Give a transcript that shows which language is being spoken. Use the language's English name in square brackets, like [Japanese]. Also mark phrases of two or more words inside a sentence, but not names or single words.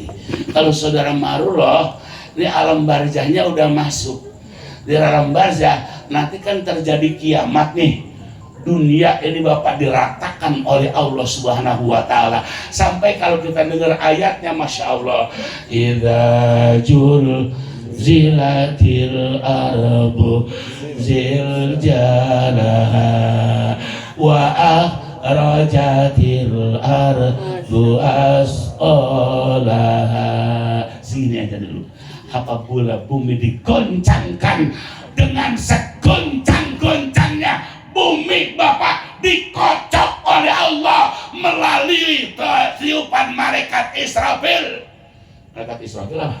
[Indonesian] Kalau saudara Marullah, ini alam barzahnya udah masuk. Di alam barzah nanti kan terjadi kiamat nih. Dunia ini Bapak diratakan oleh Allah [Arabic] سبحانه وتعالى. [Indonesian] Sampai kalau kita dengar ayatnya, [Arabic] ما شاء الله, إذا زلزلت الأرض زلزالها وأخرجت الأرض أثقالها. [Indonesian] Sini aja dulu. Apabila bumi digoncangkan dengan segoncang-goncangnya, bumi Bapak dikocok oleh Allah melalui tiupan malaikat Israfil. Malaikat Israfil apa?